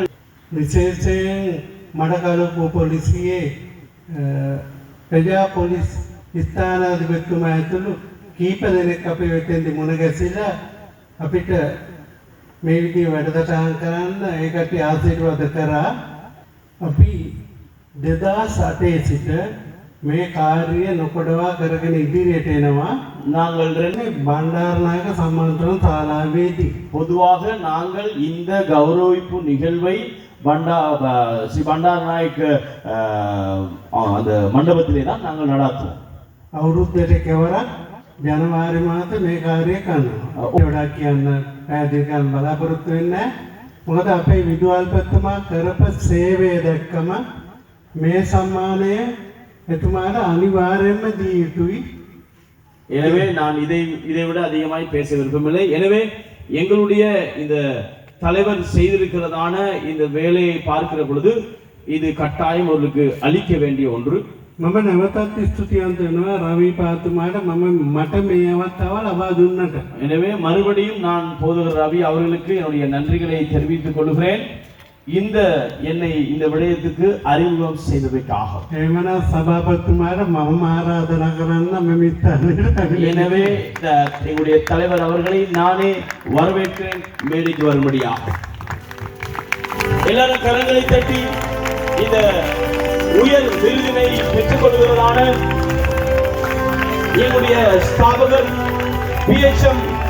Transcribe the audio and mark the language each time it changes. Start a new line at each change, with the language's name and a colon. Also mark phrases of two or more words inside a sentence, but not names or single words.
Sinhala: විශේෂයෙන් මඩකලපුව පොලිසියේ ප්‍රජා පොලිස් ස්ථානාධිපතිතුමා ඇතුළු කීප දෙනෙක් අපි වෙතෙන්දි මුණ ගැසිලා අපිට මේ විදිහේ වැඩසටහන් කරන්න ඒකට ආශිර්වාද කරා. අපි 2008 සිට මේ කාර්යය නොකොඩවා කරගෙන ඉදිරියට එනවා.
Tamil: நாங்கள்
Sinhala: බණ්ඩාරනායක සම්මානතරණ ශාලාවේදී
Tamil: பொதுவாக நாங்கள் இந்த கௌரவிப்பு நிகழ்வை ஸ்ரீ பண்டாரநாயக் அந்த மண்டபத்திலே தான் நாங்கள் நடாத்துவோம்.
Sinhala: අවුරුද්දට කෙවරක් ජනවාරි මාසේ මේ කාර්යය කරනවා. වඩා කියන්න පැහැදිලි කරන්න බලාපොරොත්තු වෙන්නේ නැහැ. මොකද අපේ විදුහල්පතිතුමා කරපු සේවය දැක්කම මේ සම්මානය එතුමාට අනිවාර්යයෙන්ම දී යුතුයි.
Tamil: எனவே நான் இதை விட அதிகமாய் பேச விரும்பவில்லை. எனவே எங்களுடைய இந்த தலைவர் செய்திருக்கிறதான இந்த வேலையை பார்க்கிற பொழுது இது கட்டாயம் அவர்களுக்கு அளிக்க வேண்டிய ஒன்று.
Sinhala: මම නැවතත් ස්තුතිවන්ත වෙනවා රවි පාතුමාට මට මේ අවස්ථාව ලබා දුන්නට.
Tamil: எனவே மறுபடியும் நான் போதகர் ரவி அவர்களுக்கு என்னுடைய நன்றிகளை தெரிவித்துக் கொள்கிறேன் என்னை இந்த விடயத்துக்கு அறிமுகம் செய்ததற்காக.
Sinhala: එහෙමනම් සභාපතිතුමාට මම ආරාධනා කරන්න මම ඉතින්
Tamil: எனவே எங்களுடைய தலைவர் அவர்களை நானே வரவேற்கிறேன் மேடைக்கு வரும்படியாக. எல்லாரும் கரங்களை தட்டி இந்த உயர் விருதினை பெற்றுக் கொள்கிறதான எங்களுடைய ஸ்தாபகர் PHM